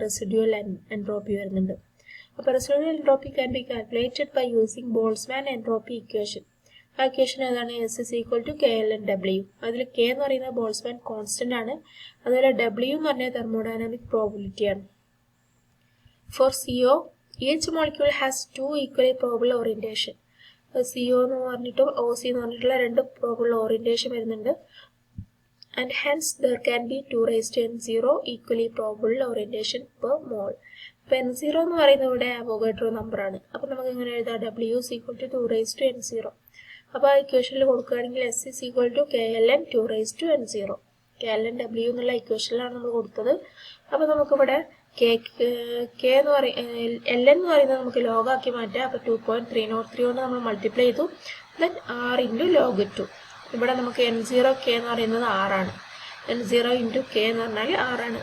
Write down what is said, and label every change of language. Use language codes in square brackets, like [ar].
[en] Residual entropy വരുന്നുണ്ട്. അപ്പോൾ residual entropy can be calculated by using Boltzmann entropy equation. [ml] ആ equation ഏതാണ്? [en] S is equal to KLNW. [ml] അതിൽ K എന്ന് പറയുന്നത് ബോൾട്സ്മാൻ കോൺസ്റ്റന്റ് ആണ്. അതുപോലെ W എന്ന് പറഞ്ഞാൽ തെർമോഡൈനാമിക് പ്രോബിലിറ്റി ആണ്. [en] For CO, each molecule has two equally probable orientation. [ml] CO എന്ന് പറഞ്ഞിട്ടും OC എന്ന് പറഞ്ഞിട്ടുള്ള രണ്ട് പ്രോബിൾ ഓറിയന്റേഷൻ വരുന്നുണ്ട്. [en] And hence there can be 2 raised to N0 equally probable orientation per mole. [ml] അപ്പോൾ N0 എന്ന് പറയുന്നത് ഇവിടെ അവോഗാഡ്രോ നമ്പറാണ്. അപ്പോൾ നമുക്ക് ഇങ്ങനെ എഴുതാം [en] W is equal to 2 raised to N0. [ml] അപ്പോൾ ആ ഇക്വേഷനിൽ കൊടുക്കുകയാണെങ്കിൽ S is equal to KLN 2 raised to N0. KLN W എന്നുള്ള ഇക്വേഷനിലാണ് നമ്മൾ കൊടുത്തത്. അപ്പോൾ നമുക്കിവിടെ K എന്ന് LN എന്ന് പറയുന്നത് നമുക്ക് ലോഗാക്കി മാറ്റാം. അപ്പോൾ 2.303 കൊണ്ട് നമ്മൾ മൾട്ടിപ്ലൈ ചെയ്തു. [en] Then R into log 2. [ml] ഇവിടെ നമുക്ക് N0K എന്ന് പറയുന്നത് 6ആണ്. N0 × K എന്ന് പറഞ്ഞാൽ 6ആണ്.